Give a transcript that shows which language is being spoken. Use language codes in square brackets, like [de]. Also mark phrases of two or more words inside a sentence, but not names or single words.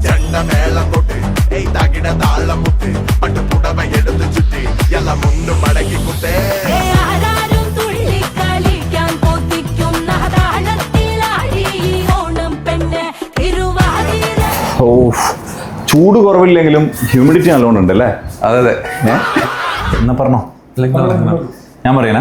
[ta] மேளம் கொட்டு ஏய் தகிட தாளம் முட்டு பட்டு புடவை எடுத்து சுட்டி எல்லாம் முன்னு மடக்கி குட்டே [ml] ഓ ചൂട് കുറവില്ലെങ്കിലും ഹ്യൂമിഡിറ്റി നല്ലോണം ഉണ്ടല്ലേ? അതെ അതെ. എന്നാ പറഞ്ഞോ, ഞാൻ പറയണേ.